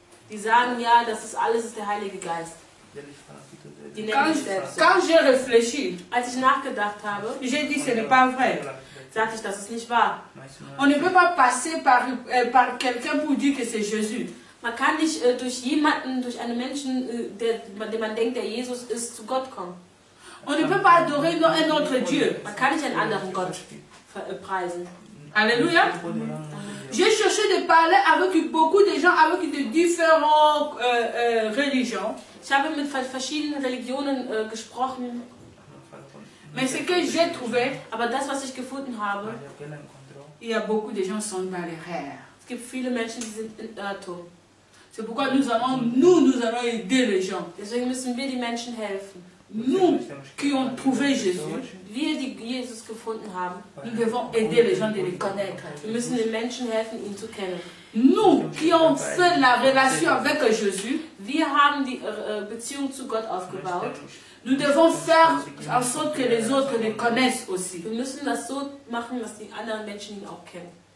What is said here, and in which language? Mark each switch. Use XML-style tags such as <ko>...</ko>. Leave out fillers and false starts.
<de>Die sagen, ja, das ist alles ist der Heilige Geist. Die nennen sich selbst so.</de> <fr>Quand j'ai réfléchi,</fr> <de>als ich nachgedacht habe,</de> <fr>j'ai dit, ce n'est pas vrai.</fr> <de>Sagte ich, das ist nicht wahr.</de> <fr>On ne peut pas passer par quelqu'un pour dire que c'est Jésus.</fr> <de>Man kann nicht durch jemanden, durch einen Menschen, den man denkt, der Jesus ist, zu Gott kommen.</de> <fr>On ne peut pas adorer un autre Dieu.</fr> <de>Man kann nicht einen anderen Gott preisen. Alléluia.</de> <fr>J'ai cherché de parler avec beaucoup de gens avec de différentes religions.</fr> <de>Ich habe mit verschiedenen Religionen gesprochen.</de> <fr>Mais ce que j'ai trouvé,</fr> <de>Aber das, was ich gefunden habe,</de> <fr>il y a beaucoup de gens qui sont dans l'erreur.</fr> <de>es gibt viele Menschen, die sind in Irrtum.</de> <fr>C'est pourquoi nous allons aider les gens.</fr> <de>Deswegen müssen wir die Menschen helfen.</de> <fr>Nous qui ont trouvé Jésus,</fr> <de>Wir, die Jesus gefunden haben,</de> <fr>nous devons aider les gens de les connaître.</fr> <de>wir müssen den Menschen helfen, ihn zu kennen.</de> <fr>Nous qui ont fait la relation avec Jésus,</fr> <de>Wir haben die Beziehung zu Gott aufgebaut.</de> <fr>nous devons faire en sorte que les autres les connaissent aussi.</fr> <de>Wir müssen das so machen, dass die anderen Menschen ihn auch kennen.</de>